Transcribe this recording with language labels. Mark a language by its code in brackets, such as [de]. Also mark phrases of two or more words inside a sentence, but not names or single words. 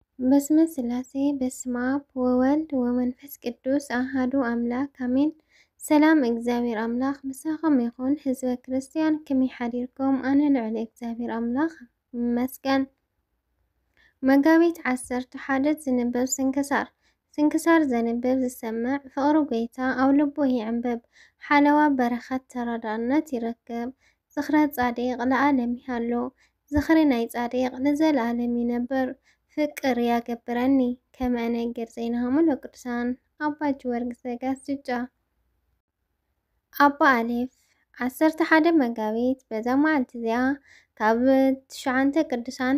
[gez] በስመ ስላሴ በስመ አብ ወወልድ ወመንፈስ ቅዱስ አሐዱ አምላክ አሜን። [ti] ሰላም እግዚአብሔር አምላክ ምሳኹም ይኹን። ህዝበ ክርስቲያን ከመይ ሓዲርኩም? ኣነ ልዕሊ እግዚአብሔር አምላክ ይመስገን። መጋቢት 11 ዝንበብ ስንክሳር ዘንብብ ዝሰምዕ ፍቅሪ ጎይታ ኣብ ልቡ ይዕንብብ። ሓለዋ በረኸት ተራዳእነት ይረክብ። [gez] ዝኽረ ጻድቅ ለዓለም ይሃሎ። [ti] ዝኽሪ ናይ ጻድቅ ንዘለዓለም ይነብር። [gez] ፍቅር ያገብረኒ ከመ እነግር ዘይናሃሙ ለቅዱሳን ኣባ ጊዮርጊስ ዘጋስጫ። [ti] ኣባ ኣሌፍ 11 መጋቢት በዛ መዓልቲ እዚኣ ካብ 9 ቅዱሳን